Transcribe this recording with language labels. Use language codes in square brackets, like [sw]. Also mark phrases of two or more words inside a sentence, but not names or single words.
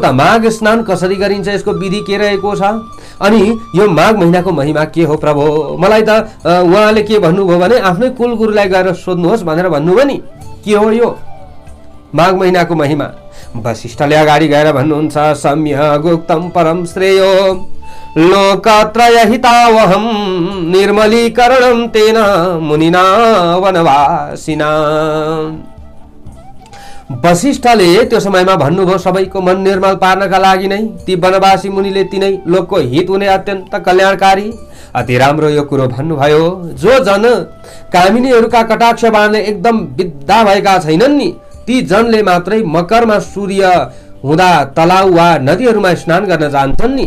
[ne] माघ स्नान कसरी गरिन्छ, यसको विधि के रहेको छ, अनि यो माघ महिनाको महिमा के हो प्रभु? मलाई त उहाँले के भन्नुभयो भने आफ्नै कुल गुरुलाई गएर सोध्नुहोस् भनेर भन्नुभयो नि, के हो यो माघ महिनाको महिमा? वशिष्ठले अगाडि गएर भन्नुहुन्छ, [sa] सम्यग् उक्तं परम श्रेयो लोकत्रय हितावहं निर्मलीकरणं तेन मुनिना वनवासिना। [ne] वशिष्ठले त्यो समयमा भन्नुभयो सबैको मन निर्मल पार्नका लागि नै ती वनवासी मुनिले तिनै लोकको हित हुने अत्यन्त कल्याणकारी अति राम्रो यो कुरो भन्नुभयो। जो जन कामिनीहरूका कटाक्ष बाणले एकदम विद्धा भएका छैनन् नि, ती जनले मात्रै मकरमा सूर्य हुँदा तलाउ वा नदीहरूमा स्नान गर्न जान्छन् नि।